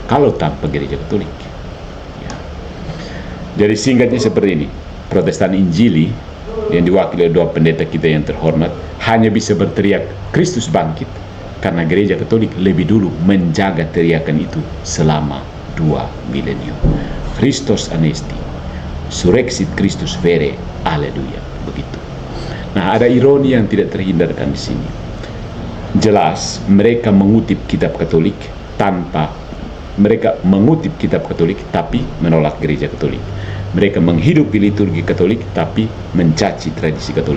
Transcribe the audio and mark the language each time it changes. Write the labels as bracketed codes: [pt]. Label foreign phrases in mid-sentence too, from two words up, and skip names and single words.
[id] Kalau tanpa gereja Katolik, ya. Jadi singkatnya seperti ini. Protestan Injili yang diwakili oleh dua pendeta kita yang terhormat hanya bisa berteriak Kristus bangkit karena gereja Katolik lebih dulu menjaga teriakan itu selama 2 milenium. [el] Χριστὸς ἀνέστη, [la] surrexit Christus vere, [id] haleluya. Begitu. Nah, ada ironi yang tidak terhindarkan di sini. Jelas mereka mengutip kitab Katolik tapi menolak gereja Katolik. Mereka menghidupi liturgi Katolik tapi mencaci tradisi Katolik.